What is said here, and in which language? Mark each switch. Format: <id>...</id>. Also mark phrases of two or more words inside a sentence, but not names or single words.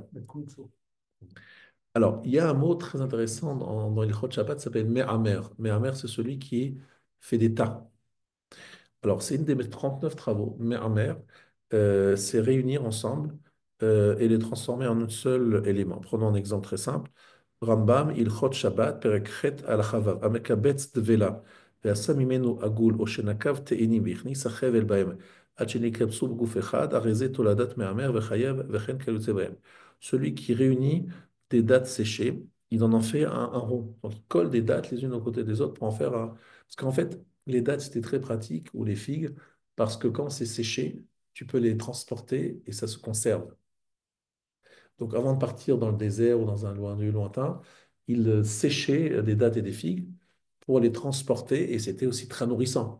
<fr>Alors, il y a un mot très intéressant dans</fr> <he>הלכות שבת,</he> <fr>ça s'appelle Me'amer. Me'amer, c'est celui qui fait des tas. Alors, c'est une des 39 travaux. Me'amer, c'est réunir ensemble et les transformer en un seul élément. Prenons un exemple très simple.</fr> <he>Rambam, הלכות שבת, פרק ח׳ על חבב, המקבץ דבלה, ועשה ממנו עגול או שנקב תאנים והכניס החבל בהם עד שנקבצו בגוף אחד, הרי זה תולדת מהמר וחייב וכן כיוצא בהם.</he> <fr>Celui qui réunit des dattes séchées, il en fait un rond. Donc il colle des dattes les unes aux côtés des autres pour en faire un. Parce qu'en fait, les dattes, c'était très pratique, ou les figues, parce que quand c'est séché, tu peux les transporter et ça se conserve. Donc avant de partir dans le désert ou dans un lieu lointain, il séchait des dattes et des figues pour les transporter et c'était aussi très nourrissant.</fr>